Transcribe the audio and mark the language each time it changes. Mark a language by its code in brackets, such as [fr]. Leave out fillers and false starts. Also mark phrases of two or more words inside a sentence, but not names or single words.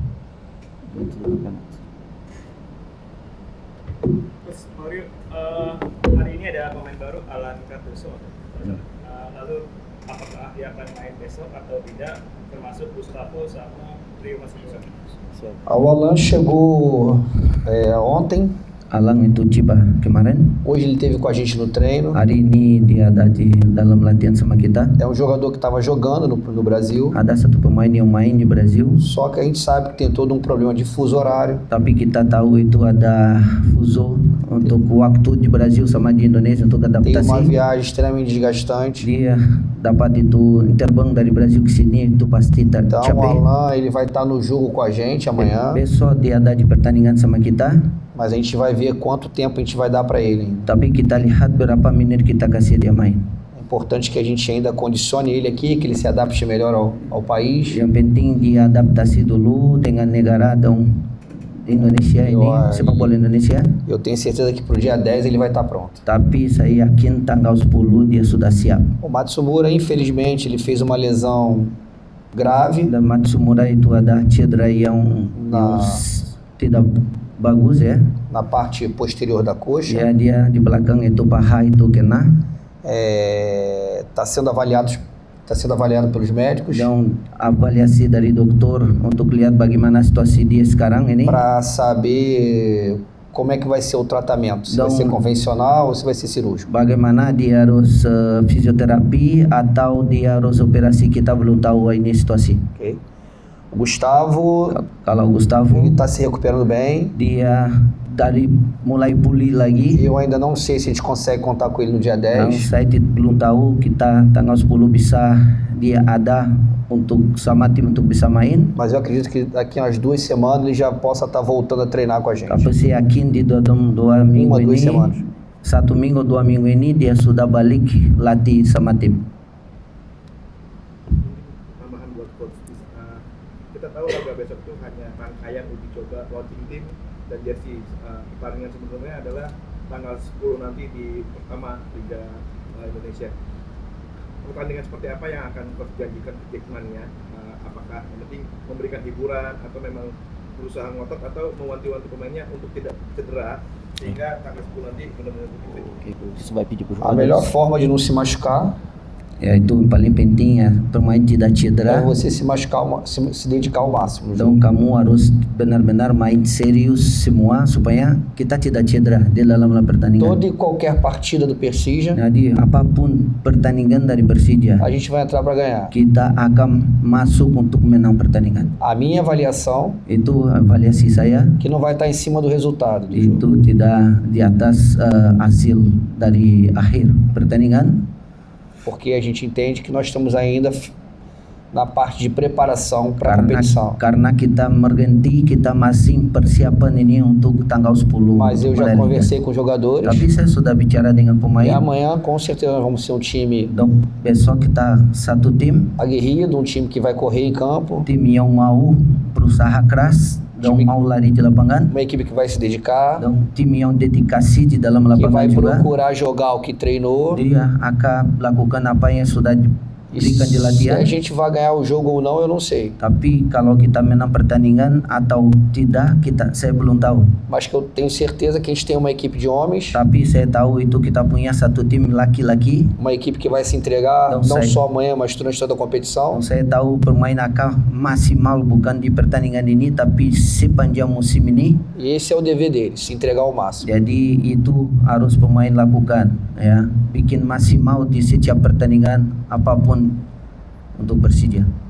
[id] Terus Mario, hari ini ada pemain baru Alan Cardoso. Lalu apakah dia akan main besok atau tidak, termasuk Gustavo sama Rio Masiusa? [pt] O Alan chegou ontem. [id] Alang itu tiba kemarin. [pt] Hoje ele esteve com a gente no treino. [id] Hari ini dia ada di dalam latihan sama kita. [pt] É um jogador que estava jogando no Brasil. [id] Ada satu pemain yang main di Brasil. [pt] Só que a gente sabe que tem todo um problema de fuso horário. [id] Tapi kita tahu itu ada fuso untuk waktu di Brasil sama di Indonesia untuk [pt] Tem uma [id] adaptasi. [pt] viagem extremamente desgastante. [id] Dia dapat itu terbang dari Brasil ke sini itu pasti [pt] Então o [id] capek. [pt] Alan ele vai estar no jogo com a gente amanhã. [id] Besok dia ada di pertandingan sama kita. [pt] Mas a gente vai ver quanto tempo a gente vai dar para ele. [id] Tapi kita lihat berapa menit kita kasih dia main. [pt] É importante que a gente ainda condicione ele aqui, que ele se adapte melhor ao país. [id] Yang penting dia adaptasi dulu dengan negara dong Indonesia ini, sepak bola Indonesia. [pt] Eu tenho certeza que pro dia 10 ele vai estar pronto. [id] Tapi saya yakin tanggal 10 dia sudah siap. [pt] O Matsumura, infelizmente, ele fez uma lesão grave. [id] Dan Matsumura itu ada cedera yang tidak bagus ya. [pt] Na parte posterior da coxa. [id] Ya, dia di belakang itu paha itu kena. [pt] Está sendo avaliado pelos médicos. [id] Dan avaliasi dari dokter untuk lihat bagaimana situasi dia sekarang ini. [pt] Para saber como é que vai ser o tratamento, se vai ser convencional ou se vai ser cirúrgico. [id] Bagaimana dia harus fisioterapi atau dia harus operasi, kita belum tahu ini situasi. [pt] Okay. O Gustavo, [id] kalau Gustavo, [pt] ele está se recuperando bem. [id] Dia dari mulai pulih lagi. [pt] Eu ainda não sei se a gente consegue contar com ele no dia 10. [id] Saya belum tahu kita tanggal 10 bisa dia ada untuk sama tim untuk bisa main. [pt] Mas eu acredito que daqui umas 2 semanas ele já possa estar voltando a treinar com a gente. [id] Tapi saya yakin di dalam 2 minggu ini, [pt] 2 semanas. [id] 1 minggu 2 minggu ini dia sudah balik latih sama tim. Tambahan buat coach, kita tahu laga besok itu hanya rangkaian uji coba launching tim dan jersey. Pertandingan sebelumnya adalah tanggal 10 nanti di pertama Liga Indonesia. Pertandingan seperti apa yang akan coach janjikan ke Jackmania? Apakah yang penting memberikan hiburan atau memang berusaha ngotot atau mewanti-wanti pemainnya untuk tidak cedera sehingga tanggal 10 nanti benar-benar fit? [pt] A melhor forma de não se machucar [id] Ya, itu paling penting ya, pemain tidak cedera. [pt] você se machucar, se dedicar ao máximo. [id] Dan kamu harus benar-benar main serius semua supaya kita tidak cedera di dalam pertandingan. [pt] Toda e qualquer partida do Persija, [id] Jadi apapun pertandingan dari Persija, [pt] a gente vai entrar para ganhar. [id] kita akan masuk untuk menang pertandingan. [pt] A minha avaliação [id] Itu avaliasi saya, [pt] que não vai estar em cima do resultado. [id] itu tidak di atas hasil dari akhir pertandingan. [pt] Porque a gente entende que nós estamos ainda na parte de preparação para a competição. [id] Karena kita merganti, kita masih persiapan ini untuk tanggal 10. [pt] Mas eu já conversei com os jogadores. [id] Tapi saya sudah bicara dengan pemain. [pt] E amanhã com certeza nós vamos ser um time [id] besok kita satu tim [pt] aguerrido, um time que vai correr em campo. [id] Tim yang mau berusaha keras dan mau lari di lapangan. [pt] Uma equipe que vai se dedicar. [id] Dan tim yang dedikasi di dalam lapangan [pt] que vai [id] juga. [pt] Procurar jogar o que treinou. [id] Dia akan lakukan apa yang sudah diberikan di latihan. [pt] Se a gente vai ganhar o jogo ou não, eu não sei. [id] Tapi kalau kita menang pertandingan atau tidak, saya belum tahu. [pt] Mas que eu tenho certeza que a gente tem uma equipe de homens. [id] Tapi saya tahu itu kita punya satu tim laki-laki. [pt] Uma equipe que vai se entregar não só amanhã, mas durante toda a competição. [id] Saya tahu pemain akan maksimal bukan di pertandingan ini, tapi sepanjang musim ini. [pt] E esse é o dever deles, se entregar ao máximo. [id] Jadi itu harus pemain lakukan, ya, bikin maksimal di setiap pertandingan apapun untuk Persija.